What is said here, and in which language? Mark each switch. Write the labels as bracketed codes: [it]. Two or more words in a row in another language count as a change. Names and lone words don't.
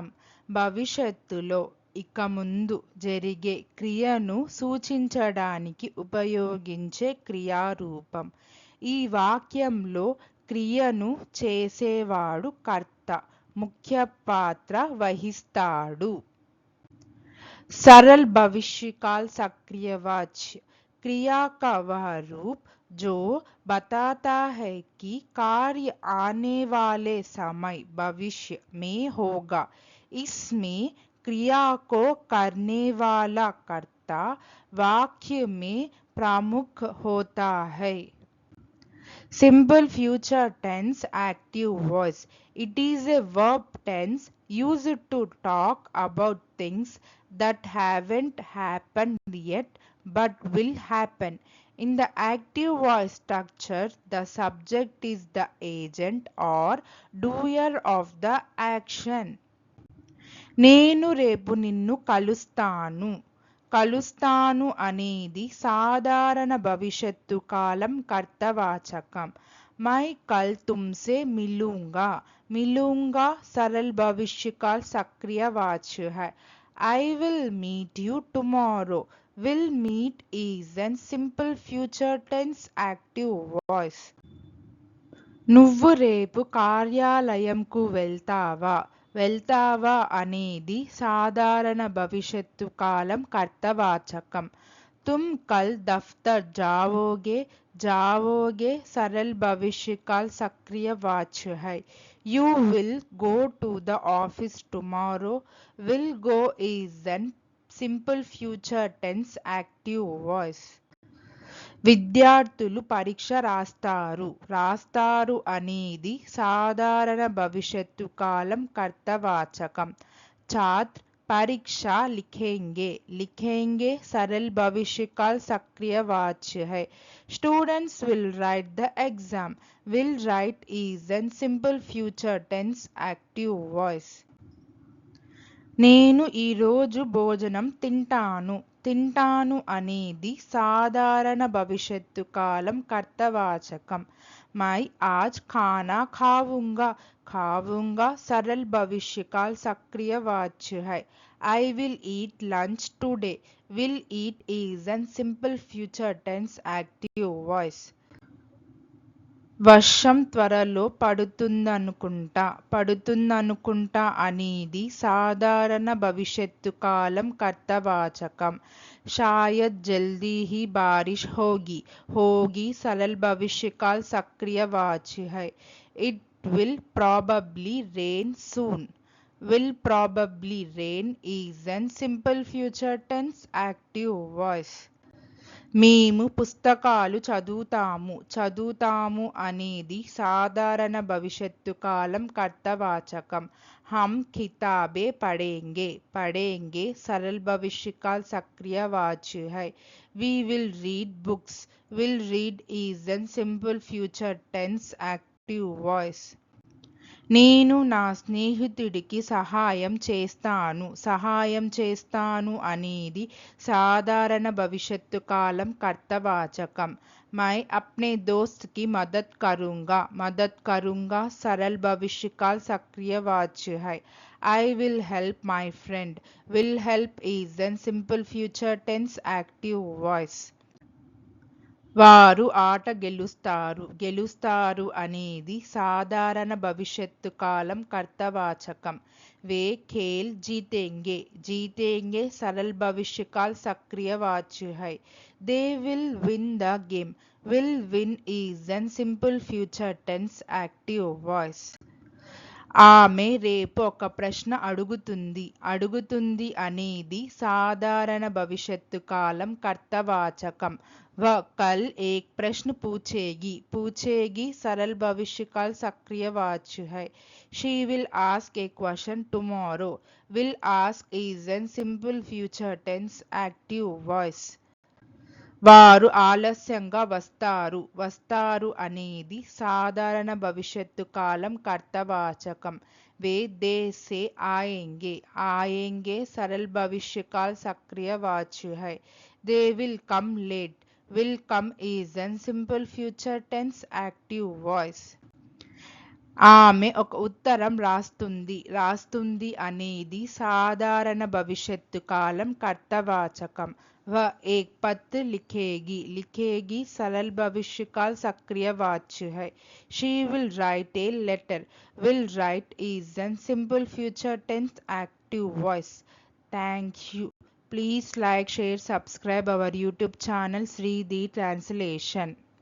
[te] భవిష్యత్తులో ఇక ముందు జరిగే క్రియను సూచించడానికి ఉపయోగించే క్రియారూపం. ఈ వాక్యంలో క్రియను చేసేవాడు కర్త ముఖ్య పాత్ర వహిస్తాడు. [hi] सरल भविष्यकाल सक्रियवाच्य क्रिया का वह रूप जो बताता है कि कार्य आने वाले समय भविष्य में होगा। इसमें क्रिया को करने वाला कर्ता वाक्य में प्रमुख होता है. [en] Simple future tense active voice. It is a verb tense used to talk about things that haven't happened yet but will happen. In the active voice structure, the subject is the agent or doer of the action. [te] నేను రేపు నిన్ను కలుస్తాను. కలుస్తాను అనేది సాధారణ భవిష్యత్తు కాలం కర్తవాచకం. [hi] मैं कल तुमसे मिलूंगा. मिलूंगा सरल भविष्यकाल सक्रियवाच्य है. [en] I will meet you tomorrow. Will meet is an simple future tense active voice. [te] నువ్వు రేపు కార్యాలయంకు వెళ్తావా? వెళ్తావా అనేది సాధారణ భవిష్యత్తు కాలం కర్తవాచకం. [hi] तुम कल दफ्तर जाओगे. जाओगे सरल भविष्यकाल सक्रियवाच्य है. [en] You will go to the office tomorrow. Will go is an simple future tense active voice. [te] విద్యార్థులు పరీక్ష రాస్తారు. రాస్తారు అనేది సాధారణ భవిష్యత్తు కాలం కర్తవాచకం. [hi] छात्र परीक्षा लिखेंगे. लिखेंगे सरल भविष्यकाल सक्रियवाच्य है. [en] Students will write the exam. Will write is an simple future tense active voice. [te] నేను ఈరోజు భోజనం తింటాను. తింటాను అనేది సాధారణ భవిష్యత్తు కాలం కర్తవాచకం. [hi] मैं आज खाना खाऊंगा. खाऊंगा सरल भविष्यकाल सक्रियवाच्य है. [en] I will eat lunch today. Will eat is an simple future tense active voice. [te] వర్షం త్వరలో పడుతుందనుకుంటా. పడుతుందనుకుంటా అనేది సాధారణ భవిష్యత్తు కాలం కర్తవాచకం. [hi] शायद जल्दी ही बारिश होगी. होगी सरल भविष्यकाल सक्रियवाच्य है. [en] It will probably rain soon. Will probably rain is an simple future tense active voice. [te] మేము పుస్తకాలు చదువుతాము. చదువుతాము అనేది సాధారణ భవిష్యత్తు కాలం కర్తవాచకం. [hi] हम किताबें पढ़ेंगे. पढ़ेंगे सरल भविष्यकाल सक्रियवाच्य है. [en] We will read books. Will read is an simple future tense active voice. [te] నేను నా స్నేహితుడికి సహాయం చేస్తాను. సహాయం చేస్తాను అనేది సాధారణ భవిష్యత్తు కాలం కర్తవాచకం. [hi] मैं अपने दोस्त की मदद करूंगा. मदद करूंगा सरल भविष्यकाल सक्रियवाच्य है. [en] I will help my friend. Will help is an simple future tense active voice. [te] వారు ఆట గెలుస్తారు. గెలుస్తారు అనేది సాధారణ భవిష్యత్తు కాలం కర్తవాచకం. [hi] वे खेल जीतेंगे. जीतेंगे सरल भविष्यकाल सक्रियवाच्य है. [en] They will win the game. Will win is an simple future tense active voice. [te] ఆమె రేపు ఒక ప్రశ్న అడుగుతుంది. అడుగుతుంది అనేది సాధారణ భవిష్యత్తు కాలం కర్తవాచకం. [hi] वह कल एक प्रश्न पूछेगी. पूछेगी सरल भविष्यकाल सक्रियवाच्य है. [en] She will ask a question tomorrow. Will ask is an simple future tense active voice. [te] వారు ఆలస్యంగా వస్తారు. వస్తారు అనేది సాధారణ భవిష్యత్తు కాలం కర్తవాచకం. [hi] वे देर से आएंगे. आएंगे सरल भविष्यकाल सक्रियवाच्य है. [en] They will come late. Will come is an simple future tense active voice. [te] ఆమె ఒక ఉత్తరం రాస్తుంది అనేది సాధారణ భవిష్యత్తు కాలం కర్తవాచకం. [hi] वह एक पत्र लिखेगी सरल भविष्य काल सक्रिय वाच्य है. [en] She will write a letter. Will write is an simple future tense active voice. Thank you. Please like, share, subscribe our YouTube channel Sri the Translation.